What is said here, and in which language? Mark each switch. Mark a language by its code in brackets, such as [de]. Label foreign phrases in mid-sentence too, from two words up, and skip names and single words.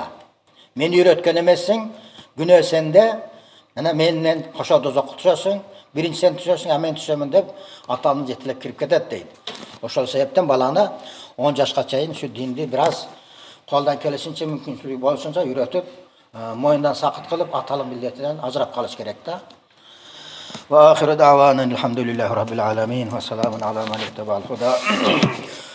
[ky] Мен үйрөткөн эмессиң, күнөө сенде, мына менен кошо дозокко түшөсүң, биринчи сен түшөсүң, а мен түшөмүн деп атанын жетелеп кирип кетет дейт. Ошол себептен баланы 10 жашка чейин ушу динди бир аз колдан келишинче мүмкүнчүлүгү болушунча үйрөтүп, моюндан сакыт кылып, аталык милдетинен ажырап калыш керек да. [ar] وآخر دعوانا الحمد لله رب العالمين وسلام على من اتبع الهدى.